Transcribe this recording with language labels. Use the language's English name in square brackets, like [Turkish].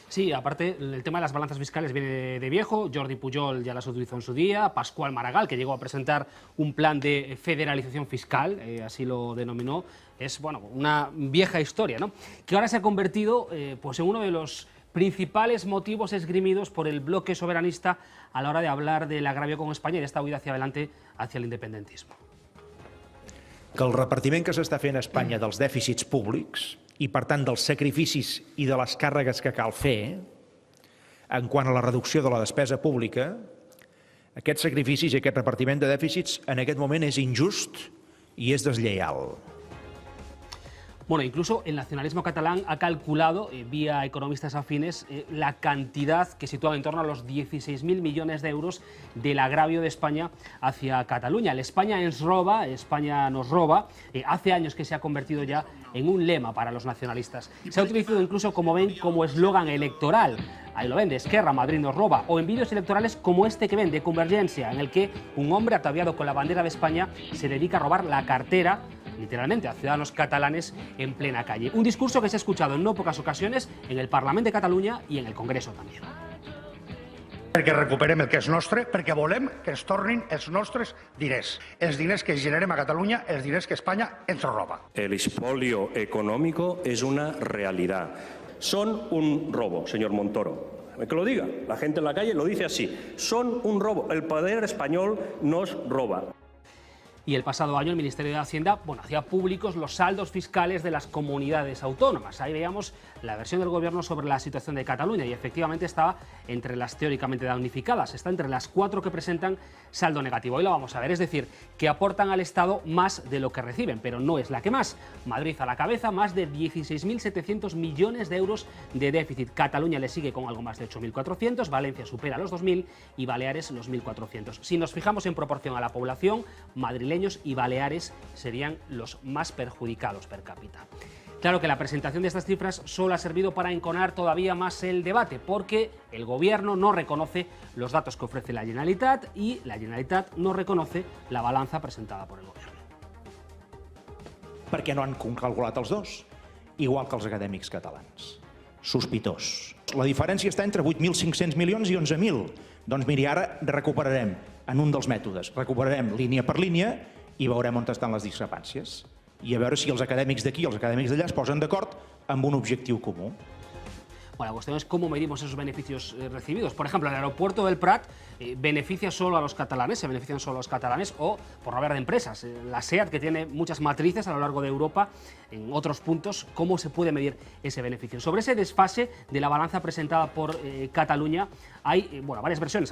[Spanish] Sí, aparte el tema de las balanzas fiscales viene de viejo. Jordi Pujol ya las utilizó en su día, Pascual Maragall, que llegó a presentar un plan de federalización fiscal, así lo denominó. Es bueno, una vieja historia, ¿no? Que ahora se ha convertido pues en uno de los principales motivos esgrimidos por el bloque soberanista a la hora de hablar del agravio con [Catalan] Espanya i d'esta [Spanish] huida hacia adelante hacia [Catalan] l'independentisme. Que el repartiment que s'està fent a Espanya dels dèficits públics i, per tant, dels sacrificis i de les càrregues que cal fer en quant a la reducció de la despesa pública, aquests sacrificis i aquest repartiment de dèficits en aquest moment és injust i és deslleial. [Spanish] Bueno, incluso el nacionalismo catalán ha calculado, vía economistas afines, la cantidad que sitúa en torno a los 16.000 millones de euros del agravio de España hacia Cataluña. El España [Catalan] ens roba, [Spanish] España nos roba, hace años que se ha convertido ya en un lema para los nacionalistas. Se ha utilizado incluso, como ven, como eslogan electoral. Ahí lo ven, de Esquerra, Madrid nos roba, o en vídeos electorales como este que ven, de Convergencia, en el que un hombre ataviado con la bandera de España se dedica a robar la cartera, literalmente, a ciudadanos catalanes en plena calle. Un discurso que se ha escuchado en no pocas ocasiones en el Parlamento de Cataluña y en el Congreso también. [Catalan] Perquè recuperem el que és nostre, perquè volem que ens tornin els nostres diners. Els diners que generem a Catalunya, els diners que Espanya ens roba. [Spanish] El expolio económico es una realidad. Son un robo, señor Montoro. Que lo diga, la gente en la calle lo dice así. Son un robo. El poder español nos roba. Y el pasado año el Ministerio de Hacienda hacía públicos los saldos fiscales de las comunidades autónomas. Ahí veíamos la versión del Gobierno sobre la situación de Cataluña y efectivamente estaba entre las teóricamente damnificadas, está entre las 4 que presentan saldo negativo. Hoy lo vamos a ver, es decir, que aportan al Estado más de lo que reciben, pero no es la que más. Madrid a la cabeza, más de 16.700 millones de euros de déficit. Cataluña le sigue con algo más de 8.400, Valencia supera los 2.000 y Baleares los 1.400. Si nos fijamos en proporción a la población, madrileños y baleares serían los más perjudicados per cápita. Claro que la presentación de estas cifras solo ha servido para enconar todavía más el debate, porque el Gobierno no reconoce los datos que ofrece la Generalitat y la Generalitat no reconoce la balanza presentada por el Gobierno. [Catalan] Perquè no han calculat els dos, igual que els acadèmics catalans. Sospitós. La diferència està entre 8.500 milions i 11.000. Doncs miri, ara recuperarem, en un dels mètodes, recuperarem línia per línia i veurem on estan les discrepàncies. I a veure si els acadèmics d'aquí i els acadèmics d'allà es posen d'acord amb un objectiu comú. [Spanish] Bueno, la cuestión es cómo medimos esos beneficios recibidos. Por ejemplo, el aeropuerto del Prat beneficia solo a los catalanes, se benefician solo a los catalanes, o por no hablar de empresas. La SEAT, que tiene muchas matrices a lo largo de Europa, en otros puntos, ¿cómo se puede medir ese beneficio? Sobre ese desfase de la balanza presentada por Cataluña hay varias versiones.